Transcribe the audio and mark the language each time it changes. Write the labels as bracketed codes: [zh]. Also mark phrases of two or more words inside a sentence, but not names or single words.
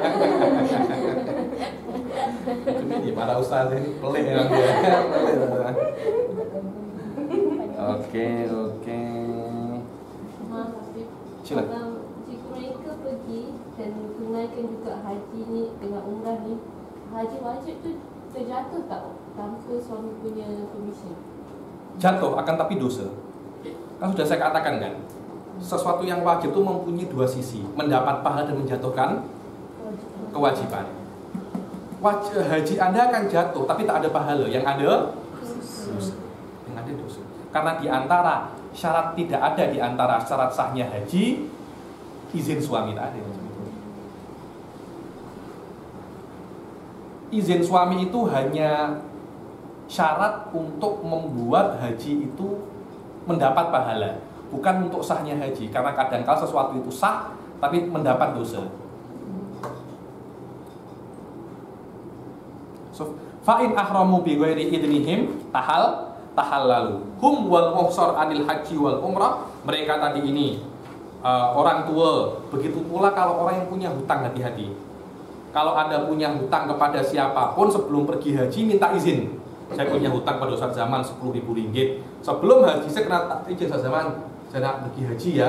[ms] Ini para ustaz ini pelit ya. Oke. Silakan. Jika mereka pergi dan tunaikan juga haji ni dengan umrah ni, haji wajib tu terjatuh tak tanpa suami punya permission? Jatuh akan tapi dosa. Kan sudah saya katakan kan, sesuatu yang wajib itu mempunyai dua sisi, mendapat pahala dan menjatuhkan kewajiban. Haji Anda akan jatuh tapi tak ada pahala, yang ada dosa. Yang ada dosa. Karena di antara syarat tidak ada di antara syarat sahnya haji izin suami, tak ada. Izin suami itu hanya syarat untuk membuat haji itu mendapat pahala, bukan untuk sahnya haji. Karena kadang-kala sesuatu itu sah tapi mendapat dosa. [ar] So، فإن أحرموا بغير إذنهم تحللوا. هم والمحصر عن الحج والعمرة. [ms] Mereka tadi ini orang tua. Begitu pula kalau orang yang punya hutang, hati-hati. Kalau Anda punya hutang kepada siapapun sebelum pergi haji minta izin. Saya punya hutang pada Ustaz Zaman 10.000 ringgit. Sebelum haji saya kena izin Ustaz Zaman, saya nak pergi haji ya.